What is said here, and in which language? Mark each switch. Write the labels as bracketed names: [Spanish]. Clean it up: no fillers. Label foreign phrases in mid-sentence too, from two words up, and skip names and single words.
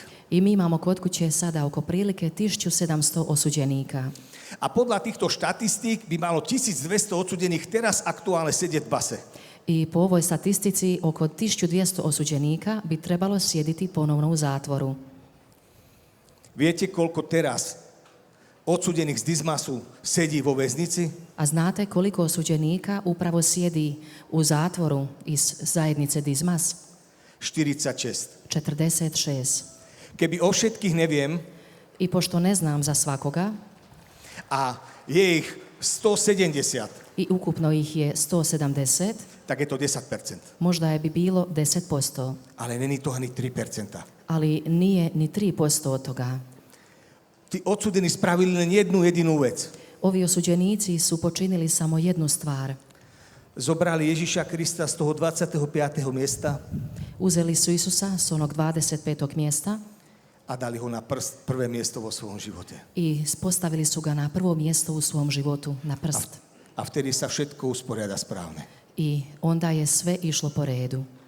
[Croatian] I mi imamo kod kuće sada oko prilike 1700 osuđenika. [Slovak] A podľa týchto štatistík by malo 1200 odsúdených teraz aktuálne sedieť v base. [Croatian] I po ovoj statistici oko 1200 osuđenika bi trebalo sjediti ponovno u zatvoru. [Slovak] Viete, koľko teraz odsúdených z Dismasu sedí vo väznici? [Croatian] A znate koliko osuđenika upravo sjedi u zatvoru iz zajednice Dismas? [Slovak] 46. [Croatian] 46. [Slovak] Keby o všetkých neviem [Croatian] I pošto ne znam za svakoga, [Slovak] a je ich 170, [Croatian] i ukupno ih je 170, [Slovak] tak je to 10%. [Croatian] možda je bi bilo 10%, [Slovak] Ale není to ani 3%. [Croatian] ali nije ni 3% od toga. [Slovak] Tí odsúdení spravili len jednu jedinú vec. [Croatian] Ovi osuđenici su počinili samo jednu stvar. [Slovak] Zobrali Ježiša Krista z toho 25. miesta [Croatian] Uzeli su Isusa s onog 25. mjesta [Slovak] a dali ho na prvé miesto vo svojom živote. [Croatian] i postavili su ga na prvo mjesto u svom životu, na prst. [Slovak] A vtedy sa všetko usporiada správne. [Croatian] I onda je sve išlo po redu.